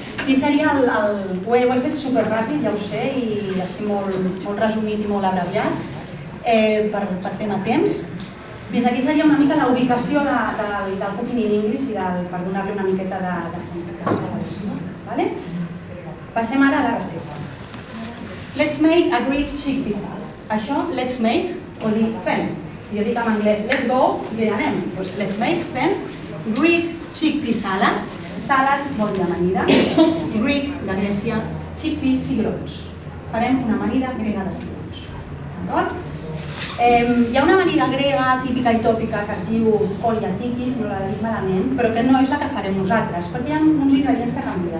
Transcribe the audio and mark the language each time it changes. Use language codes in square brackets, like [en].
[ca] I seria ho he fet superràpid, ja ho sé, i així molt resumit i molt abreviat per tema temps. Fins aquí seria una mica la ubicació del Cooking in English i per donar-li una miqueta de sentit a la leçó. Passem ara a la recepta. [en] Let's make a Greek chickpea salad. [ca] Això, [en] let's make, [ca] vol dir fem. Si jo dic en anglès [en] let's go, [ca] què anem? Doncs [en] let's make, [ca] fem, [en] Greek chickpea salad. [ca] Salad vol dir amanida, Greek de Grècia, chickpea cigrons. Farem una amanida grega de cigrons. D'acord? Hi ha una amanida grega típica i tòpica que es diu oliatiki, si no la dic malament, però que no és la que farem nosaltres, perquè hi ha uns ingredients que canvien.